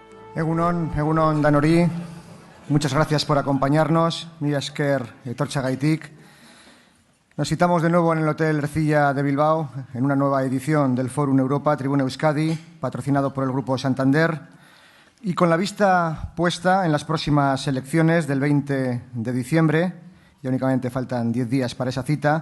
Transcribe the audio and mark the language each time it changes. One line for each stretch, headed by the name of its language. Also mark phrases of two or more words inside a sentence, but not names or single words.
Basque: Egunon Danori,
Spanish: muchas gracias por acompañarnos.
Basque: Mila esker etortxagaitik.
Spanish: Nos citamos de nuevo en el Hotel Ercilla de Bilbao en una nueva edición del Fórum Europa Tribuna Euskadi, patrocinado por el Grupo Santander, y con la vista puesta en las próximas elecciones del 20 de diciembre, ya únicamente faltan 10 días para esa cita.